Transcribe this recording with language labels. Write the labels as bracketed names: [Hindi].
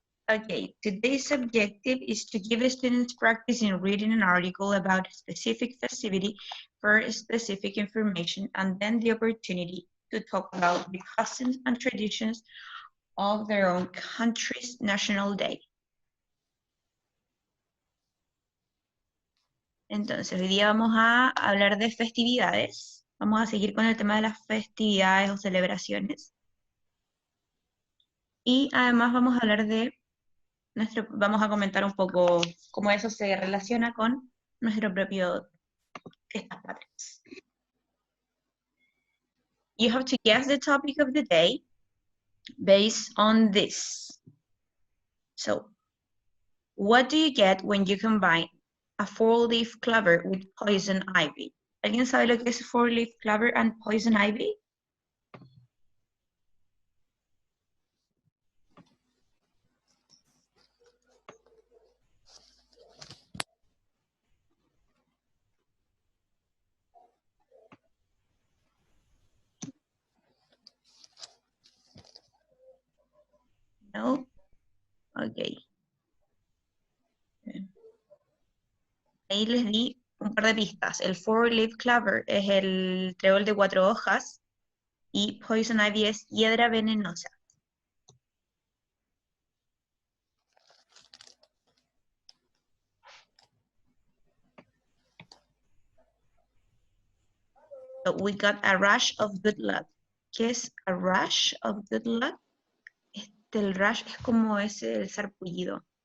[English] Okay, today's objective is to give students practice in reading an article about a specific festivity for specific information, and then the opportunity to talk about the customs and traditions of their own country's national day. [Spanish] Entonces, hoy día vamos a hablar de festividades. Vamos a seguir con el tema de las festividades o celebraciones. Y además vamos a hablar de vamos a comentar un poco cómo eso se relaciona con nuestro propio fiestas patrias. [English] You have to guess the topic of the day based on this. So, what do you get when you combine a four-leaf clover with poison ivy? [Spanish] ¿Alguien sabe lo que es [English] four-leaf clover and poison ivy? [Spanish] No? Ok. Ahí les di un par de pistas. El four-leaf clover es el trébol de 4 hojas y poison ivy es hiedra venenosa. [English] So we got a rush of good luck. [Spanish] ¿Qué es [English] a rush of good luck? [Spanish] El rush es como ese el sarpullido.